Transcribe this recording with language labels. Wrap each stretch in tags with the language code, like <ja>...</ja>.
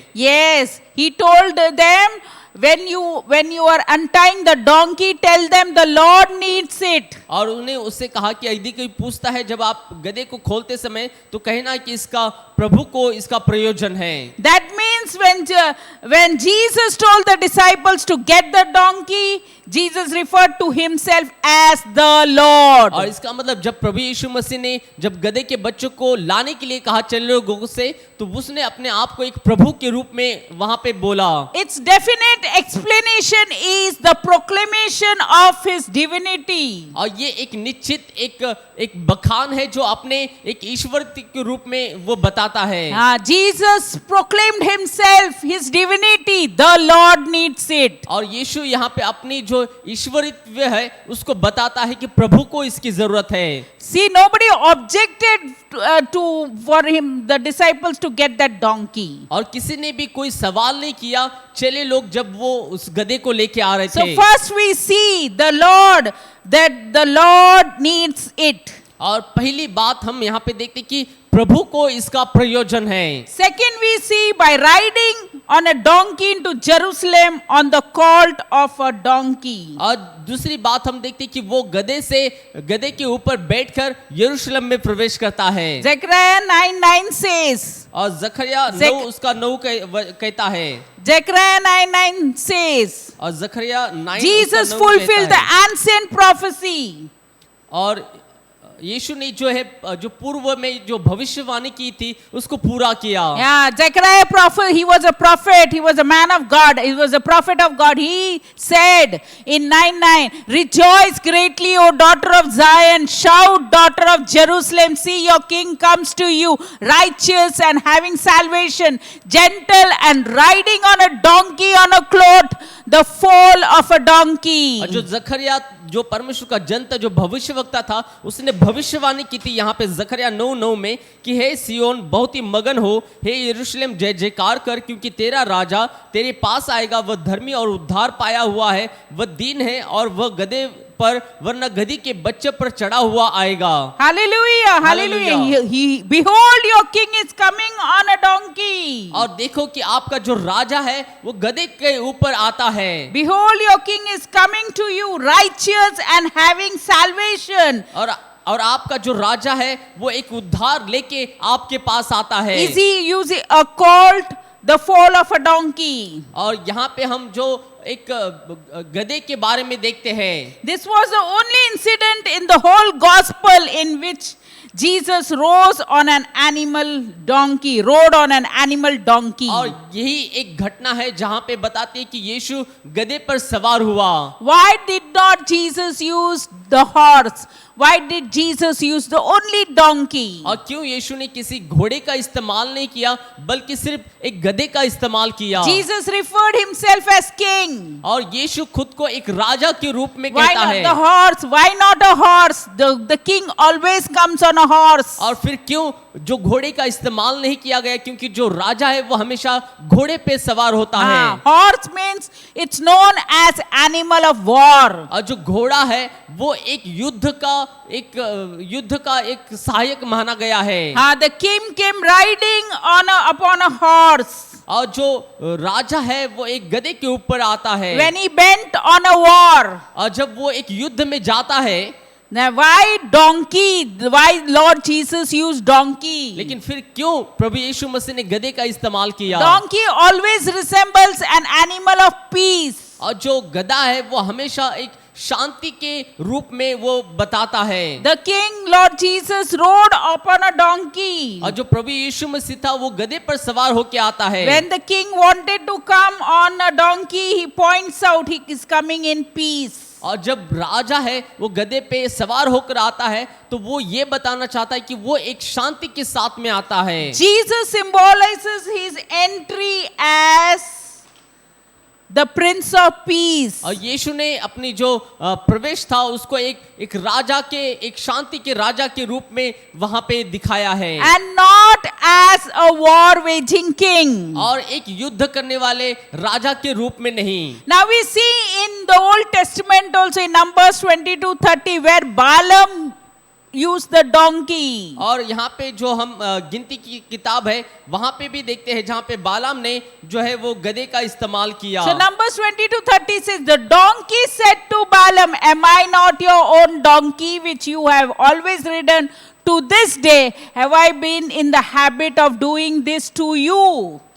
<en>Yes, he told them, when you are untying the donkey, tell them the Lord needs it.</en> <hi>और उन्हें उससे कहा कि यदि कोई पूछता है जब आप गधे को खोलते समय तो कहना कि इसका प्रभु को इसका प्रयोजन है।</hi> <en>That means when Jesus told the disciples to get the donkey, Jesus referred to himself as the Lord.</en> <hi>और इसका मतलब जब प्रभु यीशु मसीह ने जब गधे के बच्चों को लाने के लिए कहा चल लोगों से, तो उसने अपने आप को एक प्रभु के रूप में वहां पे बोला।</hi> <en>Its definite explanation is the proclamation of his divinity.</en> <hi>और ये एक निश्चित एक बखान है जो अपने एक ईश्वर के रूप में वो बताता है।</hi> <en>Jesus proclaimed himself, his divinity. The Lord needs it.</en> <hi>और यीशु यहाँ पे अपनी जो ईश्वरित्व है उसको बताता है कि प्रभु को इसकी जरूरत है।</hi> <en>See, nobody objected for him, the disciples, to get that donkey.</en> <hi>और किसी ने भी कोई सवाल नहीं किया चले लोग जब वो उस गधे को लेके आ रहे</hi> <en>So</en> <hi>थे।</hi> <en>first we see that the Lord needs it.</en> <hi>और पहली बात हम यहाँ पे देखते कि प्रभु को इसका प्रयोजन है।</hi> <en>Second, we see by riding on a donkey into Jerusalem on the colt of a donkey.</en> <hi>और दूसरी बात हम देखते कि वो गधे के ऊपर बैठकर यरूशलेम में प्रवेश करता है।</hi> <en>Zechariah 9:9 says.</en> <hi>और जकरिया 9 उसका 9 कहता है।</hi> <en>Zechariah 9:9 says.</en> <hi>और जकरिया 9</hi> <en>Jesus fulfilled the ancient prophecy.</en> <hi>और यीशु ने जो पूर्व में जो भविष्यवाणी की थी उसको पूरा किया।</hi> <en>Yeah, Zechariah prophet, he was a prophet, he was a man of God, he was a prophet of God. He said in 9:9, rejoice greatly, O daughter of Zion, shout, daughter of Jerusalem, see your king comes to you, righteous and having salvation, gentle and riding on a donkey, on a cloth, the foal of a donkey.</en> <hi>और जो जकरिया जो परमेश्वर का जन था, जो भविष्यवक्ता था, उसने भविष्यवाणी की थी यहाँ पे जकरिया 9:9 में कि हे सियोन बहुत ही मगन हो, हे यरूशलेम जय जयकार कर, क्योंकि तेरा राजा तेरे पास आएगा, वह धर्मी और उद्धार पाया हुआ है, वह दीन है और वह गधे पर वरना गधी के बच्चे पर चढ़ा हुआ आएगा।</hi> <en>Hallelujah, hallelujah. Behold, your king is coming on a donkey.</en> <hi>और देखो कि आपका जो राजा है वो गधे के ऊपर आता है।</hi> <en>Behold, your king is coming to you, righteous and having salvation.</en> <hi>और आपका जो राजा है वो एक उद्धार लेके आपके पास आता है।</hi> <en>Is he using a colt, the foal of a donkey?</en> <hi>और यहाँ पे हम जो एक गधे के बारे में देखते हैं।</hi> <en>This was the only incident in the whole gospel in which Jesus rose on an animal donkey, rode on an animal donkey.</en> <hi>और यही एक घटना है जहाँ पे बताते हैं कि यीशु गधे पर सवार हुआ।</hi> <en>Why did not Jesus use the horse? Why did Jesus use the only donkey?</en> <hi>और क्यों यीशु ने किसी घोड़े का इस्तेमाल नहीं किया बल्कि सिर्फ एक गधे का इस्तेमाल किया?</hi> <en>Jesus referred himself as king.</en> <hi>और यीशु खुद को एक राजा के रूप में</hi> <en>Why</en> <hi>कहता</hi> <en>not</en> <hi>है।</hi> <en>the horse? Why not a horse? The king always comes on a horse.</en> <hi>और फिर क्यों जो घोड़े का इस्तेमाल नहीं किया गया? क्योंकि जो राजा है वो हमेशा घोड़े पे सवार होता है।</hi> <en>Horse means it's known as animal of war.</en> <hi>और जो घोड़ा है वो एक युद्ध का एक सहायक माना गया है।</hi> <en>The king came riding upon a horse.</en> <hi>और जो राजा है वो एक गधे के ऊपर आता है।</hi> <en>When he went on a war.</en> <hi>और जब वो एक युद्ध में जाता है।</hi> <en>Now why donkey? Why Lord Jesus used donkey?</en> <hi>लेकिन फिर क्यों प्रभु यीशु मसीह ने गधे का इस्तेमाल किया?</hi> <en>Donkey always resembles an animal of peace.</en> <hi>और जो गधा है वो हमेशा एक शांति के रूप में वो बताता है।</hi> <en>The king Lord Jesus rode upon a donkey.</en> <hi>और जो प्रभु यीशु मसीह था वो गधे पर सवार होके आता है।</hi> <en>When the king wanted to come on a donkey, he points out he is coming in peace.</en> <hi>और जब राजा है वो गधे पे सवार होकर आता है तो वो ये बताना चाहता है कि वो एक शांति के साथ में आता है।</hi> <en>Jesus symbolizes his entry as the Prince of Peace.</en> <hi>और यीशु ने अपनी जो प्रवेश था उसको एक राजा के एक शांति के राजा के रूप में वहां पे दिखाया है।</hi> <en>And not not as a war waging king.</en> <hi>और एक युद्ध करने वाले राजा के रूप में नहीं।</hi> <en>Now we see in the Old Testament also in Numbers 22:30 where Balaam used the donkey.</en> <hi>और यहाँ पे जो हम गिनती की किताब है वहां पे भी देखते हैं जहाँ पे बालाम ने जो है वो गधे का इस्तेमाल किया।</hi> <en>So Numbers 22:30 says, the donkey said to Balaam, am I not your own donkey which you have always ridden? To this day have I been in the habit of doing this to you.</en>